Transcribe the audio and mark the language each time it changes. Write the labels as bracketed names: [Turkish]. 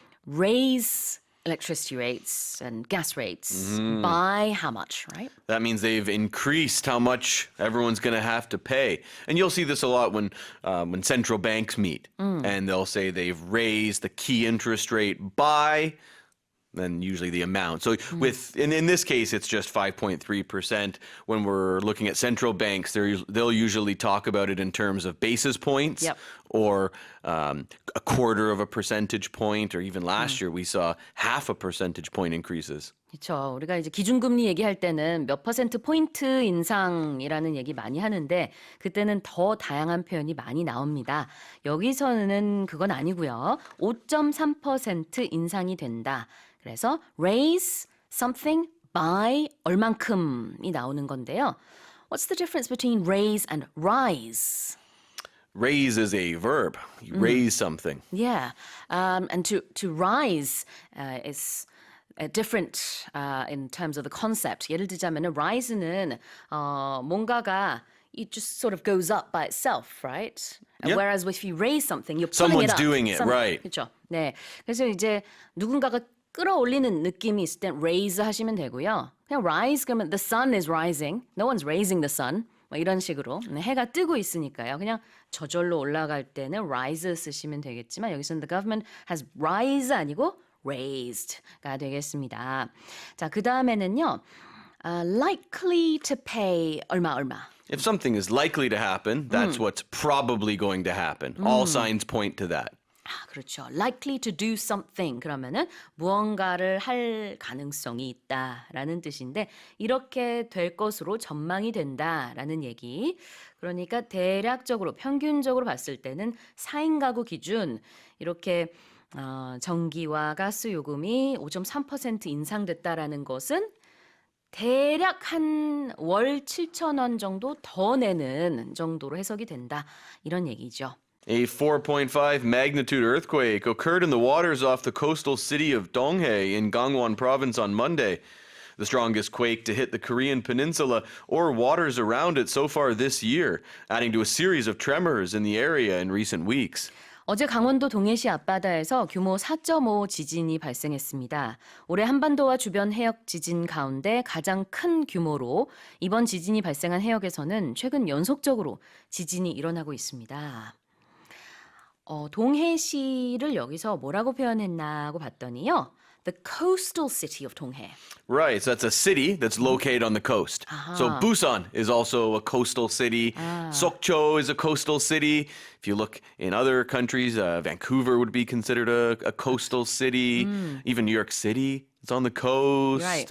[English] Raise electricity rates and gas rates by how much, right? That means they've increased how much everyone's going to have to pay. And you'll see this a lot when central banks meet. And they'll say they've raised the key interest rate by, then usually the amount. So in this case, it's just 5.3%. When we're looking at central banks, they'll usually talk about it in terms of basis points or a quarter of a percentage point, or even last year we saw half a percentage point increases. [Korean] 그렇죠. 우리가 이제 기준금리 얘기할 때는 몇 퍼센트 포인트 인상이라는 얘기 많이 하는데 그때는 더 다양한 표현이 많이 나옵니다. 여기서는 그건 아니고요. 5.3% 인상이 된다. 그래서 [English] raise something by [Korean] 얼만큼이 나오는 건데요. [English] What's the difference between raise and rise? Raise is a verb. You raise something. Yeah, and to rise is different in terms of the concept. [Korean] 예를 들자면 [English] rise는 [Korean] 뭔가가 [English] it just sort of goes up by itself, right? Yeah. Whereas if you raise something, you're pulling Someone's it up. doing it, right? [Korean] 그렇죠. 네, 그래서 이제 누군가가 끌어올리는 느낌이 있을 땐 raise 하시면 되고요. 그냥 [English] rise [Korean] 그러면 [English] the sun is rising. No one's raising the sun. [Korean] 뭐 이런 식으로 해가 뜨고 있으니까요. 그냥 저절로 올라갈 때는 rise 쓰시면 되겠지만 여기서는 [English] the government has rise [Korean] 아니고 raised가 되겠습니다. 자, 그 다음에는요. [English] likely to pay [Korean] 얼마. [English] If something is likely to happen, that's what's probably going to happen. All signs point to that. [Korean] 그렇죠. [English] likely to do something [Korean] 그러면은 무언가를 할 가능성이 있다라는 뜻인데 이렇게 될 것으로 전망이 된다라는 얘기. 그러니까 대략적으로 평균적으로 봤을 때는 4인 가구 기준 이렇게 전기와 가스 요금이 5.3% 인상됐다라는 것은 대략 한 월 7,000원 정도 더 내는 정도로 해석이 된다. 이런 얘기죠. [English] A 4.5 magnitude earthquake occurred in the waters off the coastal city of Donghae in Gangwon province on Monday. The strongest quake to hit the Korean peninsula or waters around it so far this year, adding to a series of tremors in the area in recent weeks. [Korean] 어제 강원도 동해시 앞바다에서 규모 4.5 지진이 발생했습니다. 올해 한반도와 주변 해역 지진 가운데 가장 큰 규모로 이번 지진이 발생한 해역에서는 최근 연속적으로 지진이 일어나고 있습니다. 동해시를 여기서 뭐라고 표현했나고 봤더니요. [English] The coastal city of Donghae. Right, so that's a city that's located on the coast. So Busan is also a coastal city. Sokcho is a coastal city. If you look in other countries, Vancouver would be considered a coastal city. Even New York City is on the coast.